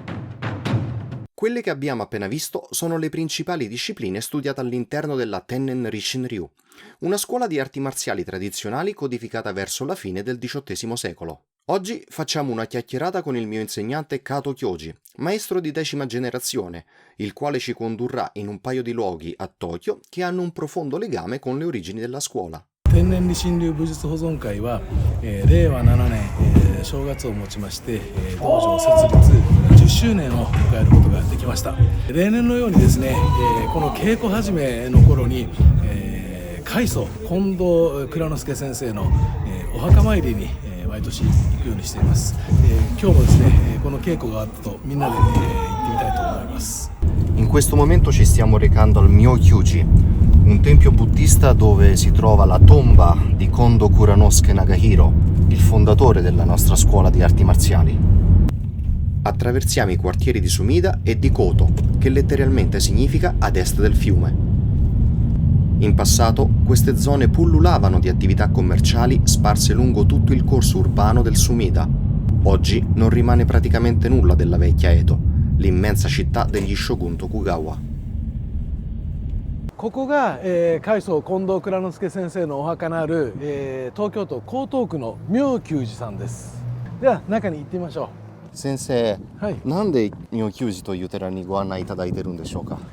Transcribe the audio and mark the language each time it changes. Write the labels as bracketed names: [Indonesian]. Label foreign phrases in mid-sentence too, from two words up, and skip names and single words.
[Italian] Quelle che abbiamo appena visto sono le principali discipline studiate all'interno della Tennen Risshin-ryu, una scuola di arti marziali tradizionali codificata verso la fine del XVIII secolo. Oggi facciamo una chiacchierata con il mio insegnante Kato Kyoji, maestro di 10ª generazione, il quale ci condurrà in un paio di luoghi a Tokyo che hanno un profondo legame con le origini della scuola. [Japanese] 天然理心流武術保存会は、令和7年、正月をもちまして、道場設立10周年を迎えることができました。例年のようにですね、この稽古始めの頃に、開祖近藤蔵之介先生の、お墓参りに、毎年行くようにしています。今日もですね、この稽古があったとみんなで、行ってみたいと思います。 [Italian] In questo momento ci stiamo recando al Myokyuji, un tempio buddista dove si trova la tomba di Kondo Kuranosuke Nagahiro, il fondatore della nostra scuola di arti marziali. Attraversiamo i quartieri di Sumida e di Koto, che letteralmente significa ad est del fiume. In passato queste zone pullulavano di attività commerciali sparse lungo tutto il corso urbano del Sumida. Oggi non rimane praticamente nulla della vecchia Edo, l'immensa città degli shogun Tokugawa. [Japanese] ここが、開祖近藤蔵之介先生のお墓のある、東京都江東区の妙久寺さんです。では中に行ってみましょう。先生、はい、なんで妙久寺という寺にご案内いただいてるんでしょうか。